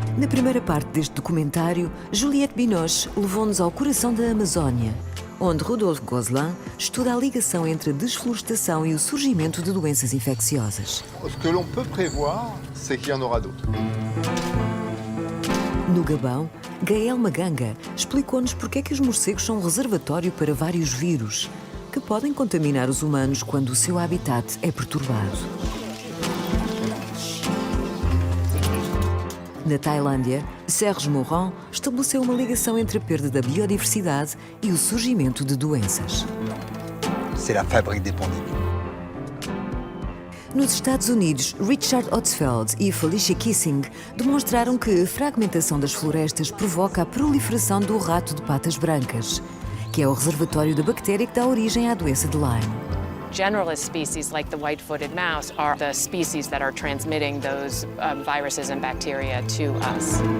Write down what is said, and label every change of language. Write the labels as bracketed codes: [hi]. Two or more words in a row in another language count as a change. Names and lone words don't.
[pt] primeira parte deste documentário, Juliette Binoche levou-nos ao coração da Amazónia, onde Rodolphe Gosselin estuda a ligação entre a desflorestação e o surgimento de doenças infecciosas. [fr] O que l'on peut prévoir, c'est qu'il y en aura d'autres. [pt] No Gabão, Gaël Maganga explicou-nos porque é que os morcegos são um reservatório para vários vírus, que podem contaminar os humanos quando o seu habitat é perturbado. Na Tailândia, Serge Morin estabeleceu uma ligação entre a perda da biodiversidade e o surgimento de doenças. [fr] C'est la fabrique des pandémies. [pt] Nos Estados Unidos, Richard Otzfeld e Felicia Kissing demonstraram que a fragmentação das florestas provoca a proliferação do rato de patas brancas, que é o reservatório da bactéria que dá origem à doença de Lyme. [en] Generalist species like the white-footed mouse are the species that are transmitting those viruses and bacteria to us.